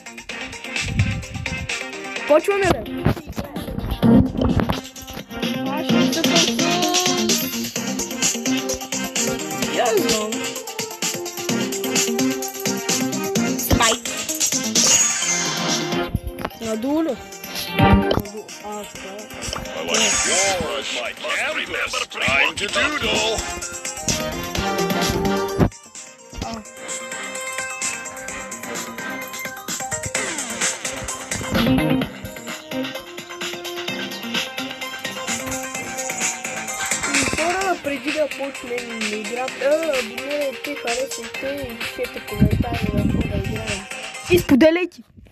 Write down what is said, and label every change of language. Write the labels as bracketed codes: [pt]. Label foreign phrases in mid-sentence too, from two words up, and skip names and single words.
[bg] Почваме ли? Аз ще се я знам. Спайк. Надолу ли? [en] Time to doodle. [bg] Хора, преди да почнем играта, абонирайте, харесайте и пишете коментари на какво да играем. И споделяйте!